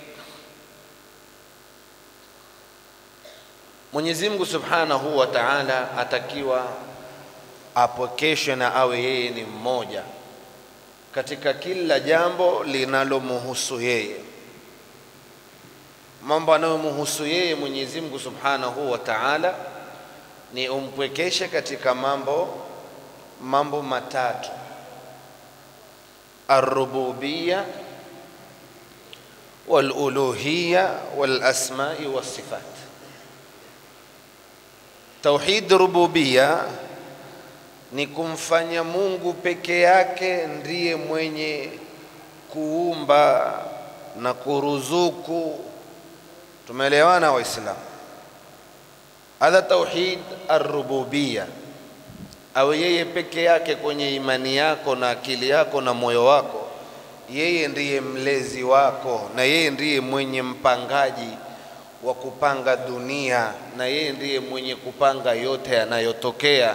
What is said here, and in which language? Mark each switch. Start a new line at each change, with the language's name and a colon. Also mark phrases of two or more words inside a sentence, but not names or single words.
Swahili: Mwenyezi Mungu
Arabic: Subhanahu wa Ta'ala
Swahili: atakiwa apokeshwe na awe yeye ni mmoja katika kila jambo linalomhusu yeye. Mambo yanayomhusu yeye Mwenyezi Mungu
Arabic: Subhanahu wa Ta'ala
Swahili: ni umpwekeshe katika mambo matatu:
Arabic: ar-rububiyya wal-uluhiyya wal-asma'i was-sifat.
Swahili: Tauhid rububiyya ni kumfanya Mungu peke yake ndiye mwenye kuumba na kuruzuku. Tumeelewana Waislamu?
Arabic: Hadha tauhid ar-rububiyya,
Swahili: awe yeye peke yake kwenye imani yako na akili yako na moyo wako, yeye ndiye mlezi wako, na yeye ndiye mwenye mpangaji wa kupanga dunia, na yeye ndiye mwenye kupanga yote yanayotokea.